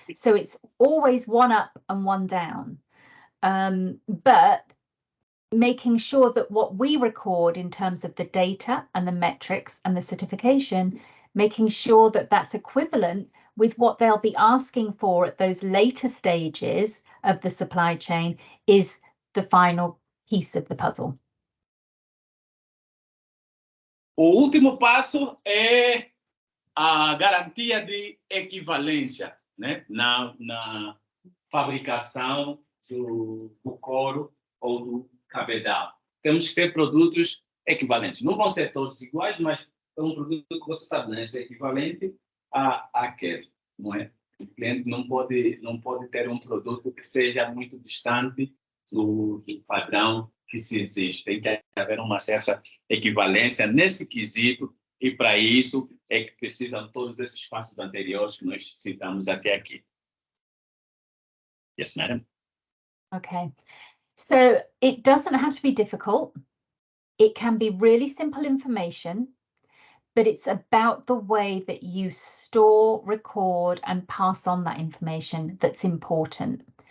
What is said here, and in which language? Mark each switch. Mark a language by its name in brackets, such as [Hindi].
[English] So it's always one up and one down. But making sure that what we record in terms of the data and the metrics and the certification, making sure that that's equivalent with what they'll be asking for at those later stages of the supply chain is the final piece of the puzzle. [Portuguese] O último passo é a garantia de equivalência, né, na fabricação do couro ou do cabedal. Temos que ter produtos equivalentes. Não vão ser todos iguais, mas é um produto que você sabe, né, é equivalente àquele, não é? O cliente não pode ter um produto que seja muito distante do padrão que se existe. Tem que haver uma certa equivalência nesse quesito, e para isso é que precisam todos esses passos anteriores que nós citamos até aqui. [English] Yes, madam. Okay, so it doesn't have to be difficult. It can be really simple information, but it's about the way that you store, record, and pass on that information that's important.